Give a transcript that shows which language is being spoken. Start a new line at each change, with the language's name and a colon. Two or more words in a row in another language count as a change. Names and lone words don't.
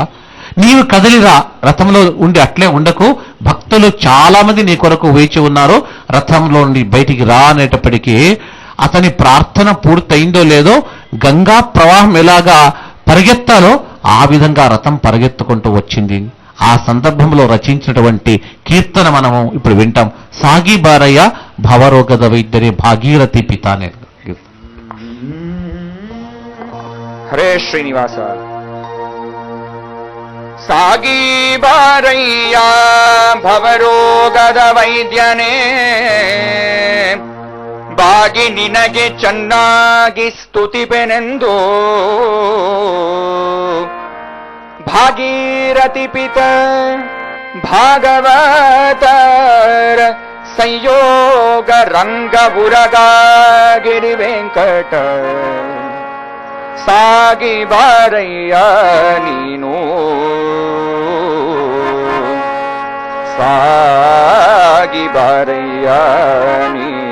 Telugu: నీవు కదిలిరా, రథంలో ఉండి అట్లే ఉండకు, భక్తులు చాలా మంది నీ కొరకు వేచి ఉన్నారు, రథంలో నుండి బయటికి రా అనేటప్పటికీ అతని ప్రార్థన పూర్తయిందో లేదో, గంగా ప్రవాహం ఎలాగా పరిగెత్తాలో ఆ విధంగా రథం పరిగెత్తుకుంటూ వచ్చింది. ఆ సందర్భంలో రచించినటువంటి కీర్తన మనము ఇప్పుడు వింటాం.
Kannada: ಸಾಗಿ ಬಾರಯ್ಯ ಭವರೋಗದ ವೈದ್ಯರೇ ಭಾಗೀರಥಿ ಪಿತ అనే.
Telugu: హరే శ్రీనివాస.
Kannada: ಸಾಗಿ ಬಾರಯ್ಯ ಭವರೋಗದ ವೈದ್ಯನೇ, ಬಾಗಿ ನಿನಗೆ ಚೆನ್ನಾಗಿ ಸ್ತುತಿಪೆನೆಂದು ಭಾಗೀರಥಿ ಪಿತ ಭಾಗವತರ ಸಂಯೋಗ ರಂಗ ಬುರಗಾಗಿರಿ ವೆಂಕಟ, ಸಾಗಿ ಬಾರಯ್ಯ ನೀನು, ಸಾಗಿ ಬಾರಯ್ಯ ನೀನು.